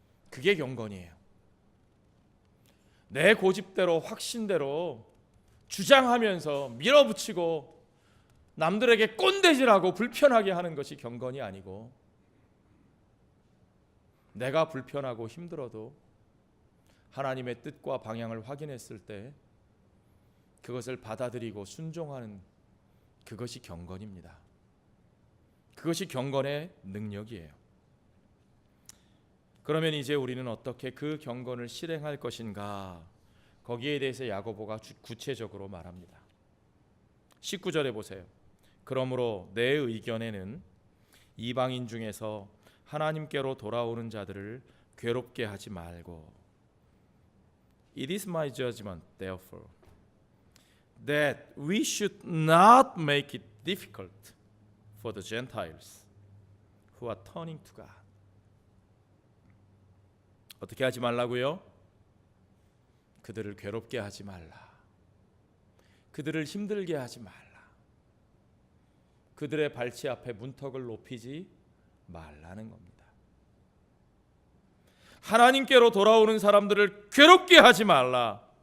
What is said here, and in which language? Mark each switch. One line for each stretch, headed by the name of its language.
Korean: 그게 경건이에요. 내 고집대로 확신대로 주장하면서 밀어붙이고 남들에게 꼰대질하고 불편하게 하는 것이 경건이 아니고, 내가 불편하고 힘들어도 하나님의 뜻과 방향을 확인했을 때 그것을 받아들이고 순종하는, 그것이 경건입니다. 그것이 경건의 능력이에요. 그러면 이제 우리는 어떻게 그 경건을 실행할 것인가? 거기에 대해서 야고보가 구체적으로 말합니다. 19절에 보세요. 그러므로 내 의견에는 이방인 중에서 하나님께로 돌아오는 자들을 괴롭게 하지 말고,
English: It is my judgment, therefore, that we should not make it difficult for the Gentiles who are turning to God.
Korean: 어떻게 하지 말라고요? 그들을 괴롭게 하지 말라. 그들을 힘들게 하지 말라. 그들의 발치 앞에 문턱을 높이지 말라는 겁니다. 하나님께로 돌아오는 사람들을 괴롭게 하지 말라.